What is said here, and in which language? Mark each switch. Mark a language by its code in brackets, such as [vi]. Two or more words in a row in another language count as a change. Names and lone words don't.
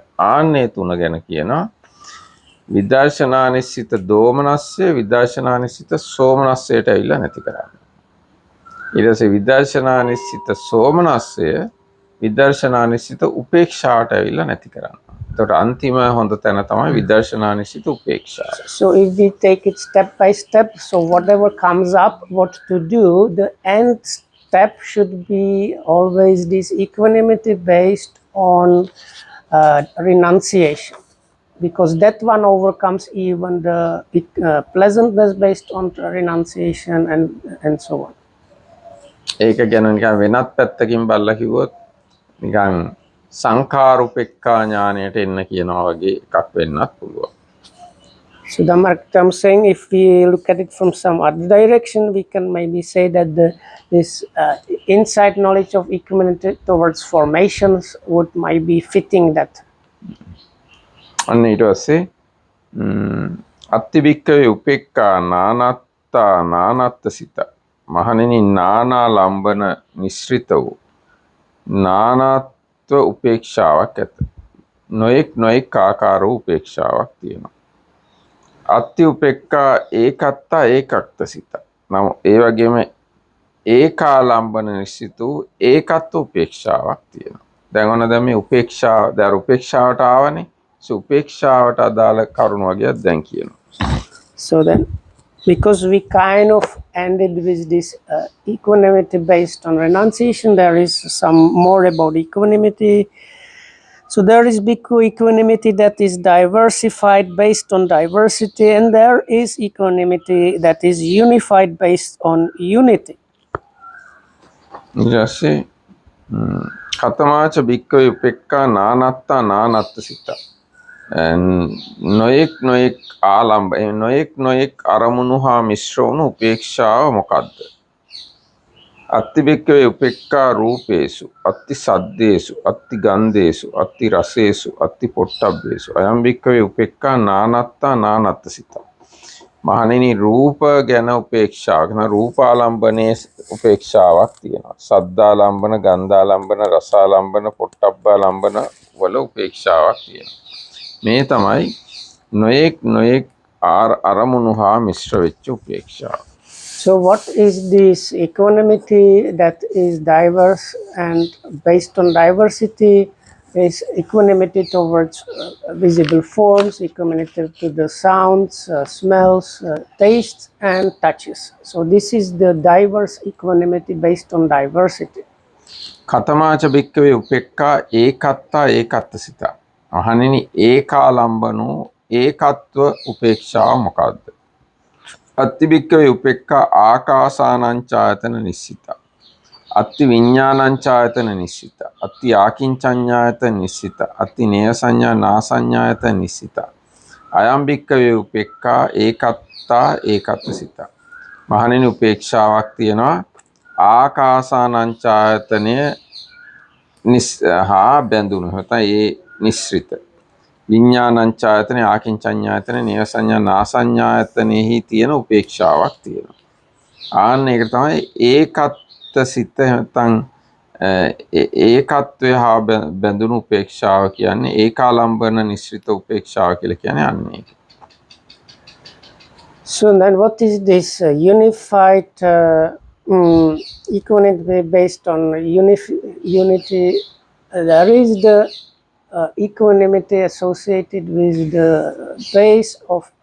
[si] ආන්නේ තුන ගැන කියනවා විදර්ශනානිසිත දෝමනස්ය විදර්ශනානිසිත සෝමනස්යට ඇවිල්ලා නැති කරන්න. ඊට පස්සේ විදර්ශනානිසිත සෝමනස්ය විදර්ශනානිසිත උපේක්ෂාවට ඇවිල්ලා නැති කරන්න. එතකොට අන්තිම හොඳ තැන තමයි විදර්ශනානිසිත උපේක්ෂාව. [en] So if we take it step by step, so whatever comes up, what to do, the end step should be always this equanimity based on renunciation, because that one overcomes even the pleasantness based on renunciation and so on. [si] ඒක ගැන නිකන් වෙනත් පැත්තකින් බලලා කිව්වොත් නිකන් සංඛාරුපෙක්ඛා ඥාණයට එන්න කියනවා වගේ එකක් වෙන්නත් පුළුවන්. [en] So I'm saying if we look at it from some other direction, we can maybe say that this insight knowledge of equanimity towards formations would might be fitting that. [si] අන්න ඊට පස්සේ [pi] අත්තිවික්කවේ උපේක්ඛා නානත්තා නානත්තසිත [si] මහණෙනි නානා ලම්බන මිශ්‍රිත වූ නානත්ව උපේක්ෂාවක් ඇත. නොඑක් ආකාර වූ උපේක්ෂාවක් තියෙනවා. [pi] අත්ති උපේක්ඛා ඒකත්තා ඒකක්තසිත. [si] නම් ඒ වගේම ඒකාලම්බන නිශ්චිත වූ ඒකත්ව උපේක්ෂාවක් තියෙනවා. දැන් ඔන්න දැන් මේ උපේක්ෂාව දැන් උපේක්ෂාවට ආවනේ. උපේක්ෂාවට අදාළ කරුණු වගේක් දැන් කියනවා. [en] So then because we kind of ended with this equanimity based on renunciation, there is some more about equanimity. So there is bhikkhu equanimity that is diversified based on diversity, and there is equanimity that is unified based on unity. [pi] ඊටසේ කතමාච භික්ඛවේ උපේක්ඛා නානත්තා නානත්තසිත. [si] නොඑක් ආලම්බ නොඑක් අරමුණු හා මිශ්‍ර වුණු උපේක්ෂාව මොකද්ද? [pi] අත්ති භික්ඛවේ උපේක්ඛා රූපේසු අත්ති සද්දේසු අත්ති ගන්ධේසු අත්ති රසේසු අත්ති පොට්ටබ්බේසු අයම් භික්ඛවේ උපේක්ඛා නානත්තා නානත්තසිත. [si] මහණෙනි රූප ගැන උපේක්ෂාවක් න රූපාලම්බනේ උපේක්ෂාවක් තියෙනවා. සද්දාලම්බන, ගන්ධාලම්බන, රසාලම්බන, පොට්ටබ්බාලම්බන වල උපේක්ෂාවක් තියෙනවා. මේ තමයි නොයෙක් අරමුණු හා මිශ්‍ර වෙච්ච උපේක්ෂාව. [en] So, what is this equanimity that is diverse and based on diversity? Is equanimity towards visible forms, equanimity to the sounds, smells, tastes, and touches. So, this is the diverse equanimity based on diversity. [pi] කතමාච භික්කවේ උපෙක්ඛා ඒකත්තා ඒකත්ථසිතා. [si] මහණෙනි ඒකාලම්බනෝ ඒකත්ව උපේක්ෂාව මොකද්ද? [pi] අත්ති භික්කවේ උපෙක්ඛා ආකාසානං ඡායතන නිස්සිතා. අත්ති විඥානං ඡායතන නිස්සිතා. අත්ති ආකින්චඤ්ඤායතන නිස්සිතා. අත්ති නේය සංඥා නා සංඥායතන නිස්සිතා. අයම් භික්කවේ උපෙක්ඛා ඒකත්තා ඒකත්ථසිතා. [si] මහණෙනි උපේක්ෂාවක් තියෙනවා ආකාසානං ඡායතනය හා බැඳුණු නැත්නම් ඒ නිස්ෘත විඥානං ඡායතන ආකින්චඤ්ඤායතන නේය සංඥා නා සංඥායතනෙහි තියෙන උපේක්ෂාවක් තියෙනවා. ආන්න ඒක තමයි ඒකත්සිත නැත්නම් ඒකත්වය හා බැඳුණු උපේක්ෂාව කියන්නේ. ඒකාලම්බන නිස්ෘත උපේක්ෂාව කියලා කියන්නේ අන්න ඒක. [en] So then what is this unified equanimity based on unity? There is the equanimity associated with the base of